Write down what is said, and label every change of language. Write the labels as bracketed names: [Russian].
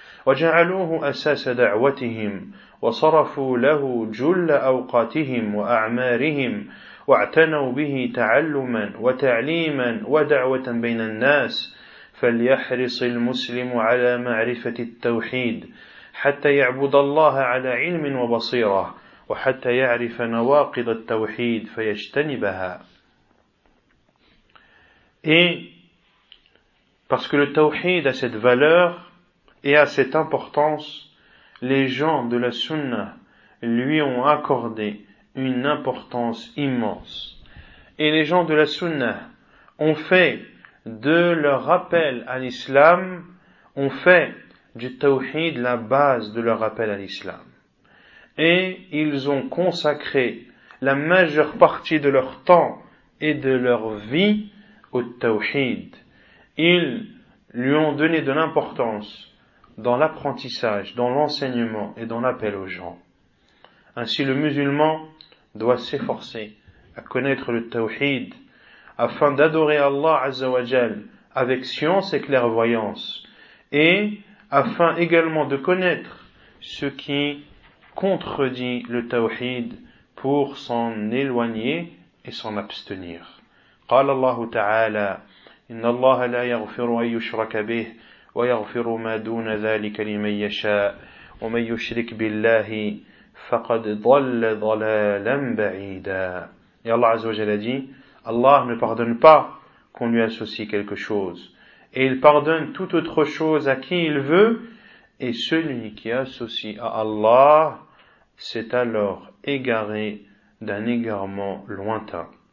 [Arabic] وجعلوه أساس دعوتهم وصرفوا له جل أوقاتهم وأعمارهم واعتنوا به تعلما وتعليما ودعوة بين الناس فليحرص المسلم على معرفة التوحيد حتى يعبد الله على علم وبصيرة وحتى يعرف نواقض التوحيد فيجتنبها. [French] Et parce que le tawhid a cette valeur et a cette importance, les gens de la sunna lui ont accordé une importance immense. Et les gens de la sunna ont fait de leur rappel à l'islam, ont fait du tawhid la base de leur rappel à l'islam. Et ils ont consacré la majeure partie de leur temps et de leur vie au tawhid. Ils lui ont donné de l'importance dans l'apprentissage, dans l'enseignement et dans l'appel aux gens. Ainsi le musulman doit s'efforcer à connaître le tawhid afin d'adorer Allah Azza wa Jal avec science et clairvoyance, et afin également de connaître ce qui contredit le tawhid pour s'en éloigner et s'en abstenir. [Arabic] قال الله تعالى إن الله لا يغفر أن يشرك به ويغفر ما دون ذلك لمن يشاء ومن يشرك بالله فقد ضل ضلالا بعيدا. [French] Et Allah Azza wa Jal a dit, Allah ne pardonne pas qu'on lui associe quelque chose, et il pardonne toute autre chose à qui il veut, et celui qui associe à Allah s'est alors égaré d'un égarement lointain.